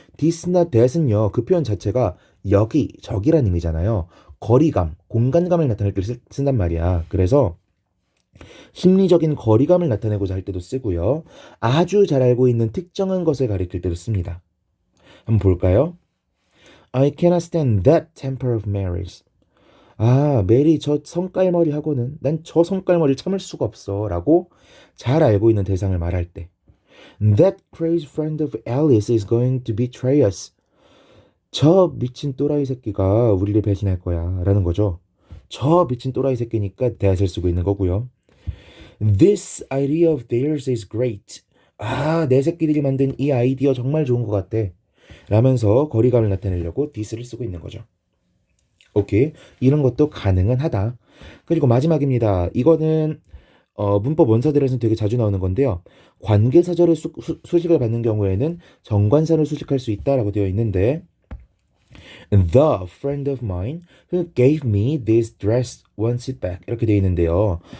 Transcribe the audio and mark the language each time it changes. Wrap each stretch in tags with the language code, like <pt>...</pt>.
<ko>this나 that은요. 그 표현 자체가 여기, 저기란 의미잖아요. 거리감, 공간감을 나타낼 때 쓴단 말이야. 그래서 심리적인 거리감을 나타내고자 할 때도 쓰고요. 아주 잘 알고 있는 특정한 것을 가리킬 때도 씁니다. 한번 볼까요?</ko> <en>I cannot stand that temper of Mary's.</en> <ko>아, 메리 저 성깔머리하고는 난 저 성깔머리를 참을 수가 없어 라고 잘 알고 있는 대상을 말할 때</ko> <en>That crazy friend of Alice is going to betray us.</en> <ko>저 미친 또라이 새끼가 우리를 배신할 거야 라는 거죠. 저 미친 또라이 새끼니까 that을 쓰고 있는 거고요.</ko> <en>This idea of theirs is great.</en> <ko>아, 내 새끼들이 만든 이 아이디어 정말 좋은 것 같아 라면서 거리감을 나타내려고 this를 쓰고 있는 거죠. 오케이. 이런 것도 가능은 하다. 그리고 마지막입니다. 이거는 문법 원서들에서는 되게 자주 나오는 건데요. 관계사절의 수식을 받는 경우에는 정관사를 수식할 수 있다라고 되어 있는데</ko> <en>The friend of mine who gave me this dress wants it back</en> <ko>이렇게 되어 있는데요.</ko>